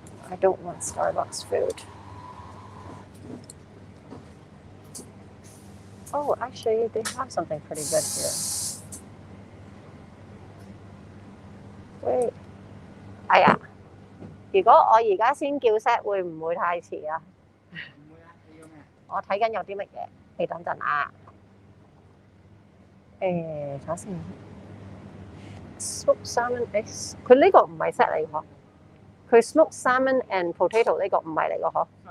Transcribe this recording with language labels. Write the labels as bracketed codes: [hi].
[en] I don't want Starbucks food. Oh, actually, they have something pretty good here. Wait. [yue] 哎呀，如果我而家先叫 set 會唔會太遲啊？唔會啊，你要咩？我睇緊有啲乜嘢，你等陣啊。睇下先。 [en] Smoked salmon eggs， [yue] 佢呢個唔係 set 嚟㗎嗬。 佢 [en] smoked salmon and potato [yue] 呢個唔係嚟㗎嗬。